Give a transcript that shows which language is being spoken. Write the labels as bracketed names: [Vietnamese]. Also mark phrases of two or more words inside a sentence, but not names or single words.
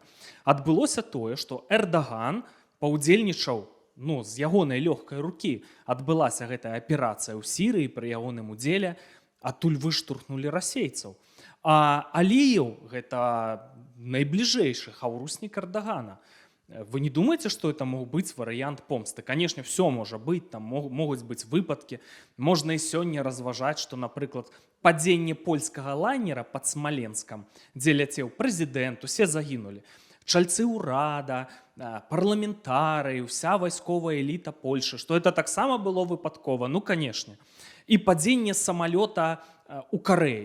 [Belarusian] Адбылося тое, што Эрдаган паўдзельнічаў, ну, з ягонай лёгкай рукі адбылася гэтая аперацыя ў Сірыі пры ягоным удзеле, адтуль выштурхнулі расейцаў. А Аліеў гэта найбліжэйшы хаўруснік Эрдагана. [Russian] Вы не думаете, что это мог быть вариант помсты? Конечно, все может быть, там могут быть выпадки. Можно и [Belarusian] сёння разважаць, [Russian] что, например, [Belarusian] падзенне польскага лайнера пад Смаленскам, дзе ляцеў прэзідэнт, усе загінулі. Чальцы ўрада, парламентары, уся вайсковая эліта Польшы, што это таксама было выпадкова, ну, канешне. І падзенне самалёта у Карэі.